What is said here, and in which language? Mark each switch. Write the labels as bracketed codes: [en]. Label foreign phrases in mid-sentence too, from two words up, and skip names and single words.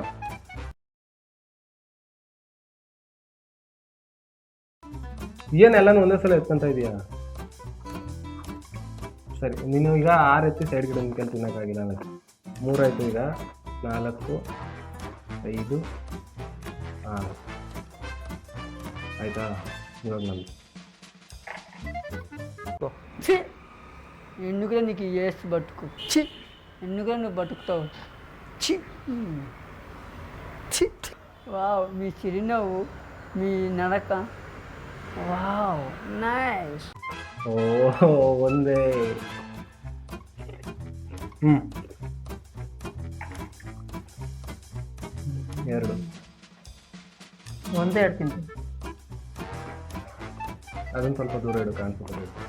[kn] ಏನೆಲ್ಲನೂ ಒಂದೇ ಸಲ ಎತ್ಕೊಂತ ಇದೀಯಾ? ಸರಿ, ನೀನು ಈಗ 6 ಎತ್ತಿ ಸೈಡ್ ಗಿಡ ನಿಂತ್ಕೊಂಡು ತಿನ್ನೋಕ್ಕಾಗಿಲ್ಲ ನನಗೆ. 3 ಆಯಿತು, ಈಗ 4 5 6 ಆಯಿತಾ? ಇವಾಗ ನಂದು. [te] ఎందుకురా నీకు వేసి బతుకు ఎందుకురా నువ్వు బతుకుతావు వావ్, మీ చిరునవ్వు, మీ నడక, [en] wow nice. [kn] ಓಹೋ, ಒಂದೇ. ಎರಡು ಒಂದೇ ಹೇಳ್ತೀನಿ. ಅದನ್ನು ಸ್ವಲ್ಪ ದೂರ ಇಡು, ಕಾಣಿಸುತ್ತದೆ.